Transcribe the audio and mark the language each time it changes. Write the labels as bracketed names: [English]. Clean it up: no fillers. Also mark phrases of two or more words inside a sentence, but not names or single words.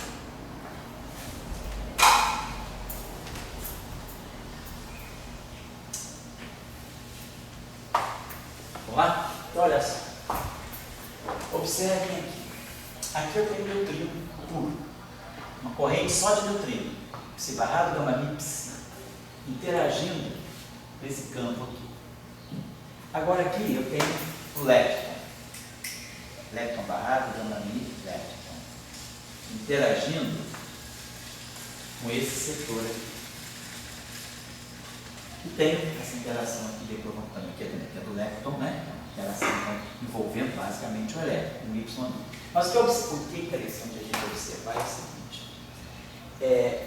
[Portuguese] Vamos lá? Então olha só. Observem aqui. Aqui eu tenho neutrino puro. Uma corrente só de neutrino. Psi barrado, gama mi, psi. Interagindo nesse campo aqui. Agora aqui eu tenho o lepton. Lepton barrado, gama mi, lepton. Interagindo com esse setor aqui. E tem essa interação aqui, depois vamos também, que é do lepton, né? Interação envolvendo basicamente o elétron, o Y. Mas o que é interessante a gente observar é o seguinte.